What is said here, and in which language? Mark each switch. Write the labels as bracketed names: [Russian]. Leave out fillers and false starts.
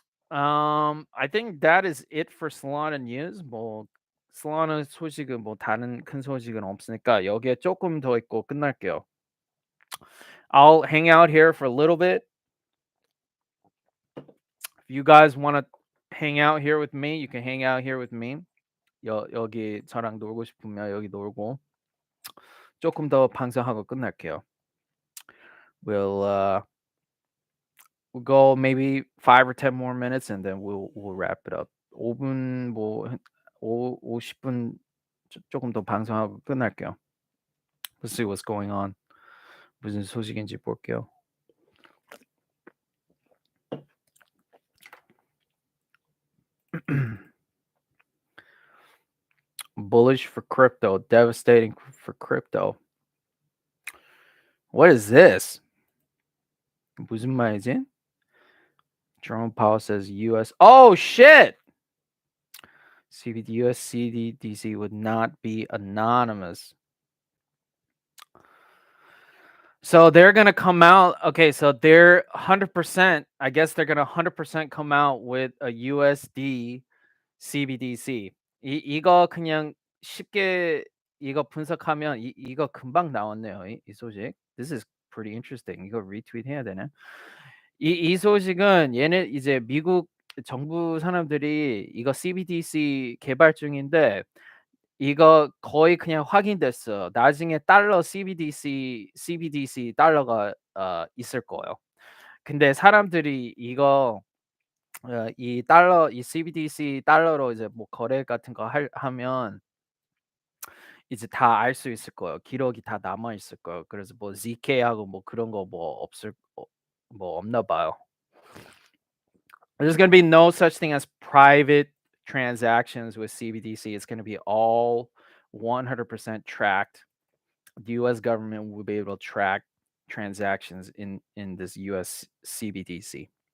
[English] I think that is it for Solana news. [Korean] 뭐 Solana 소식은 뭐 다른 큰 소식은 없으니까 여기에 조금 더 있고 끝날게요. [English] I'll hang out here for a little bit. If you guys want to hang out here with me, you can hang out here with me. [Korean] 여기 저랑 놀고 싶으면 여기 놀고 조금 더 방송하고 끝날게요. [English] We'll go maybe 5 or 10 more minutes and then we'll wrap it up. [Korean] 5분 뭐 50분 조금 더 방송하고 끝날게요. [English] Let's see what's going on. [Korean] 무슨 소식인지 볼게요. [English] Bullish for crypto, devastating for crypto. What is this? [Korean] 무슨 말이지? [English] Jerome Powell says US. Oh shit! US CBDC would not be anonymous. So they're gonna come out. Okay, so they're 100%. I guess they're gonna 100% come out with a USD CBDC. [Korean] 이거 그냥 쉽게 이거 분석하면 이거 금방 나왔네요. 이 소식. [English] This is pretty interesting. [Korean] 이거 리트윗 해야 되나? 이 소식은 얘네 이제 미국 정부 사람들이 이거 CBDC 개발 중인데 이거 거의 그냥 확인됐어. 나중에 달러 CBDC 달러가 있을 거예요. 근데 사람들이 이거 이 달러 이 CBDC 달러로 이제 뭐 거래 같은 거 하면 이제 다 알 수 있을 거예요. 기록이 다 남아 있을 거예요. 그래서 뭐 ZK하고 뭐 그런 거 뭐 뭐 없나 봐요. [English] There's going to be no such thing as private transactions with CBDC. It's going to be all 100% tracked. The US government will be able to track transactions in this US CBDC.